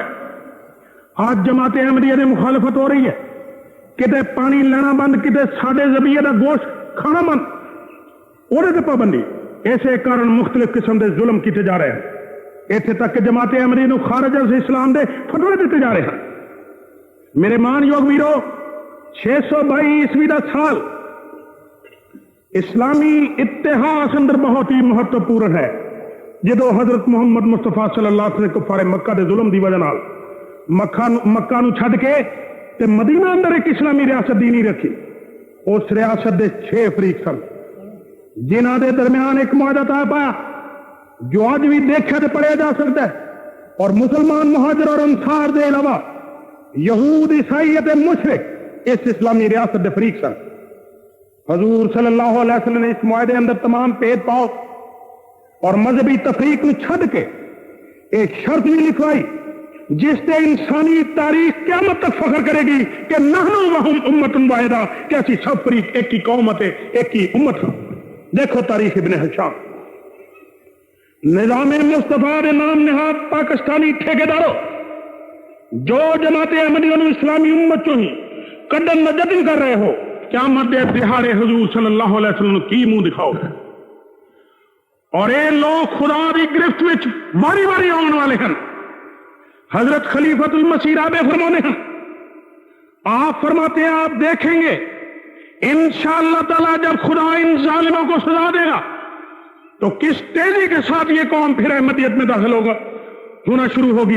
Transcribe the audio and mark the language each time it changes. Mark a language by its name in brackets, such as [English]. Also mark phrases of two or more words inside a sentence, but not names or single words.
[Urdu] آج جماعت احمدیہ نے مخالفت ہو رہی ہے، [Punjabi] کتے پانی لینا بند، کتے ساڈے ذبیحے دا گوشت کھانا بند، اورے تے پابندی، ایسے کارن مختلف قسم دے ظلم کیتے جا رہے ہیں، ایتھے تک کہ جماعت احمدیہ نو خارج از اسلام دے فتوے دیتے جا رہے ہیں۔ میرے مان یوگ ویرو، 622 عیسوی دا سال اسلامی اتحاد اندر بہت ہی مہتوپورن ہے، جدو حضرت محمد مصطفیٰ صلی اللہ علیہ وسلم کفار مکہ دے ظلم دی وجہ نال مکہ نو چھڈ کے تے مدینہ اندر ایک اسلامی ریاست دینی رکھی۔ اس ریاست دے 6 فریق سن جنہاں دے درمیان ایک معاہدہ طے پایا جو آج بھی دیکھا تے پڑھیا جا سکتا ہے، اور مسلمان مہاجر اور انصار دے علاوہ یہود، عیسائی تے مشرک اس اسلامی ریاست دے فریق سن۔ [Urdu] حضور صلی اللہ علیہ وسلم نے اس معاہدے اندر تمام بھید بھاؤ اور مذہبی تفریق نو چھڈ کے ایک شرط بھی لکھوائی جس سے انسانی تاریخ قیامت تک فخر کرے گی کہ [Arabic] نحن وہم امت واحدہ، [Urdu] کہ اسی سب فریق ایک ہی قوم ہے، ایک ہی امت ہے۔ [Punjabi] دیکھو تاریخ ابن ہشام، نظام مصطفیٰ دے نام نہاد پاکستانی ٹھیکیداروں جو جماعت احمدیہ نو اسلامی امت چوں ہی کڈن دا جتن کر رہے ہو، قیامت دے دہاڑے حضور صلی اللہ علیہ وسلم کی منہ دکھاؤ، اور اے لوگ خدا دی گرفت وچ باری باری آن والے ہیں۔ [Urdu] حضرت خلیفۃ المسیح رابع فرمانے ہیں، آپ فرماتے ہیں آپ دیکھیں گے انشاءاللہ تعالی جب خدا ان ظالموں کو سزا دے گا تو کس تیزی کے ساتھ یہ قوم پھر احمدیت میں داخل ہونا شروع ہوگی۔